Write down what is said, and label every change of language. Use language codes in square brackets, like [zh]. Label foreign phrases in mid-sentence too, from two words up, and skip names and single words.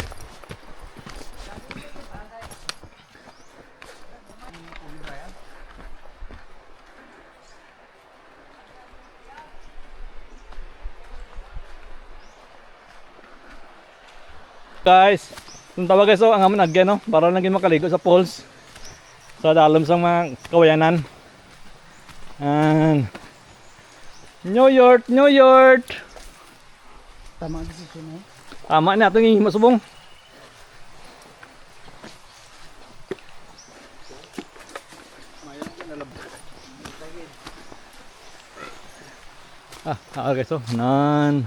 [hil] Guys, kung tawag guys, ang amon agyan no, para lang gin makaligo sa falls. Sa dalom sa mga kawayanan. New York, New York. Tama ang desisyon eh. Tama na itong hihimo subong. Okay so, nan.